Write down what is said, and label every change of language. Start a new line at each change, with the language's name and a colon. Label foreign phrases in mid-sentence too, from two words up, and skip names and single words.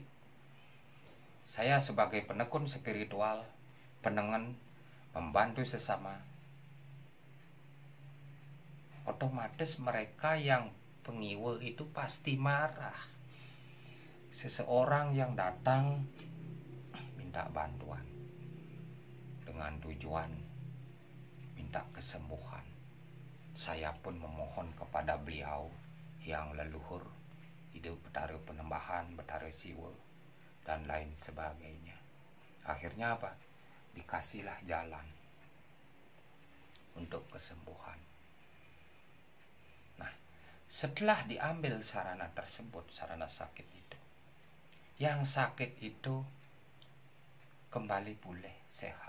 Indonesian: Saya sebagai penekun spiritual, penengen, membantu sesama, otomatis mereka yang pengiwu itu pasti marah. Seseorang yang datang minta bantuan dengan tujuan minta kesembuhan, saya pun memohon kepada beliau yang leluhur, hidup betara penembahan, betara siwa, dan lain sebagainya. Akhirnya apa? Dikasihlah jalan untuk kesembuhan. Nah, setelah diambil sarana tersebut, sarana sakit itu, yang sakit itu kembali pulih sehat.